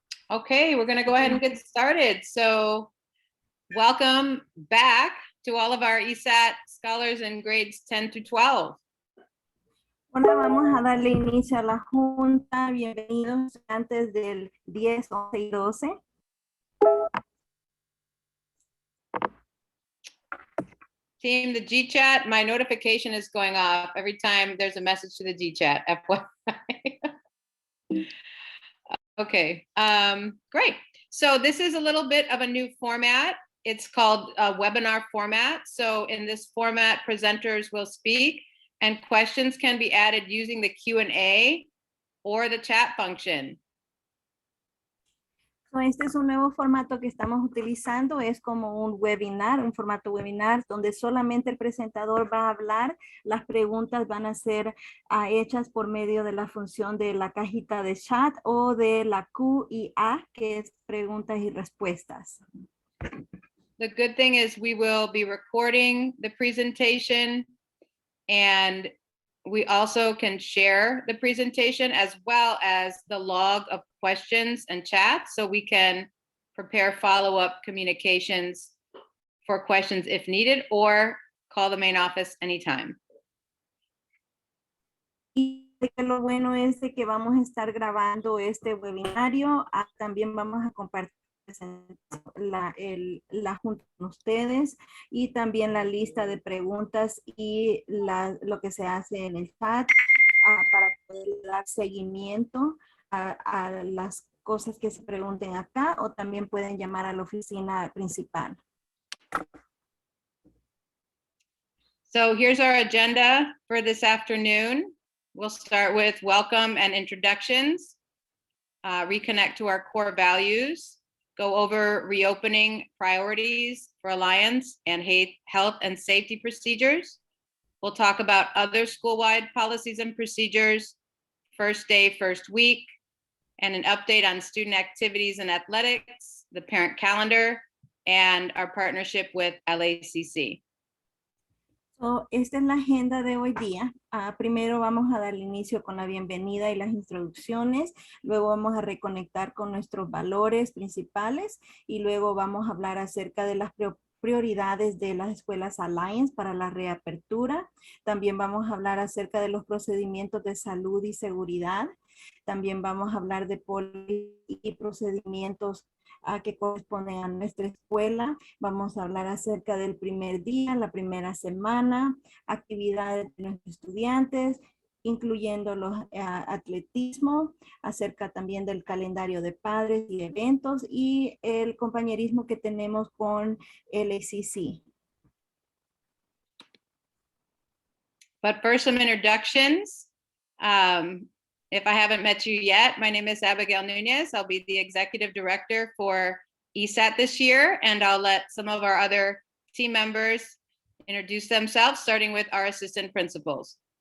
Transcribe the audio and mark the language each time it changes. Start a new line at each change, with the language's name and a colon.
English: Okay, we're gonna go ahead and get started. So welcome back to all of our ESAT scholars in grades 10 to 12.
Spanish: Hola, vamos a darle inicio a la junta. Bienvenidos estudiantes del 10, 11 y 12.
English: Team, the G-chat, my notification is going off every time there's a message to the G-chat, FYI. Okay, great. So this is a little bit of a new format. It's called a webinar format. So in this format, presenters will speak and questions can be added using the Q&A or the chat function.
Spanish: So, este es un nuevo formato que estamos utilizando. Es como un webinar, un formato webinar donde solamente el presentador va a hablar. Las preguntas van a ser hechas por medio de la función de la cajita de chat o de la Q&A, que es preguntas y respuestas.
English: The good thing is we will be recording the presentation, and we also can share the presentation as well as the log of questions and chats, so we can prepare follow-up communications for questions if needed, or call the main office anytime.
Spanish: Y lo bueno es de que vamos a estar grabando este webinario. También vamos a compartir la junta con ustedes y también la lista de preguntas y lo que se hace en el chat para poder dar seguimiento a las cosas que se pregunten acá, o también pueden llamar a la oficina principal.
English: So here's our agenda for this afternoon. We'll start with welcome and introductions, reconnect to our core values, go over reopening priorities for Alliance and health and safety procedures. We'll talk about other school-wide policies and procedures, first day, first week, and an update on student activities and athletics, the parent calendar, and our partnership with LACC.
Spanish: So, esta es la agenda de hoy día. Primero vamos a dar inicio con la bienvenida y las introducciones. Luego vamos a reconectar con nuestros valores principales. Y luego vamos a hablar acerca de las prioridades de las escuelas Alliance para la reapertura. También vamos a hablar acerca de los procedimientos de salud y seguridad. También vamos a hablar de y procedimientos que corresponden a nuestra escuela. Vamos a hablar acerca del primer día, la primera semana, actividades de nuestros estudiantes, incluyendo los atletismo, acerca también del calendario de padres y eventos y el compañerismo que tenemos con el ACC.
English: But first, some introductions. If I haven't met you yet, my name is Abigail Nunez. I'll be the executive director for ESAT this year, and I'll let some of our other team members introduce themselves, starting with our assistant principals.